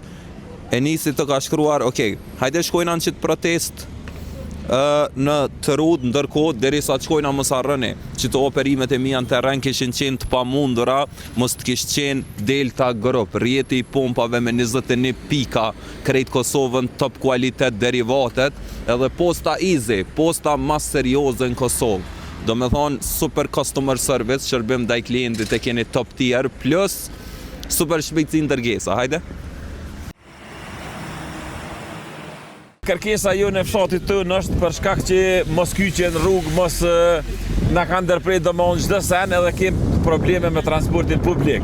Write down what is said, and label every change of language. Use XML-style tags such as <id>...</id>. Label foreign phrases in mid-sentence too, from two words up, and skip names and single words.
<sq>E nisi të ka shkruar, hajde shkojna në qitë protestë në Trud, ndërkohë derisa të shkojna mos harroni që të operimet e mia në terren kishin qenë të pamundura, mos të kishte qenë Delta Group, rrjeti i pompave me 21 pika, krejt Kosovën top kualitet derivatet, edhe posta easy, posta mas serioze në Kosovë. Do me thonë super</sq> <en>customer service,</en> <sq>shërbim ndaj klientit e keni</sq> <en>top tier,</en> <sq>plus super shpejtësi ndërgesa, hajde. Kërkesa jo në fshatit tënë është për shkak që mos kyqen rrugë, mos na kanë ndërprej domosdoshmë çdo sen, edhe kemi probleme me transportin publik.</sq>